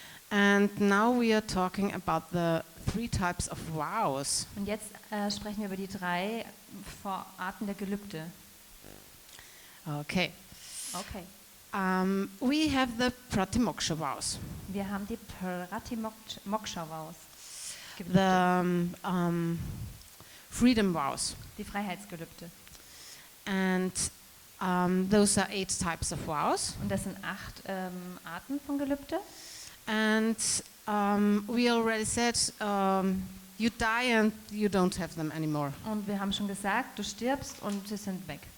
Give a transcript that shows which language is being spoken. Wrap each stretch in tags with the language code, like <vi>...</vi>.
<en>and now we are talking about the 3 types of vows.</en> <de>Und jetzt sprechen wir über die 3 Arten der Gelübde.</de> <en>Okay.</en> <de>Okay.</de> <en>We have the pratimoksha vows.</en> <de>Wir haben die Pratimoksha-Vows.</de> <en>The freedom vows,</en> <de>Die Freiheitsgelübde.</de> <en>and those are 8 types of vows.</en> <de>Und das sind 8 Arten von Gelübde.</de> <en>And we already said you die and you don't have them anymore.</en> <de>Und wir haben schon gesagt, du stirbst und sie sind weg.</de>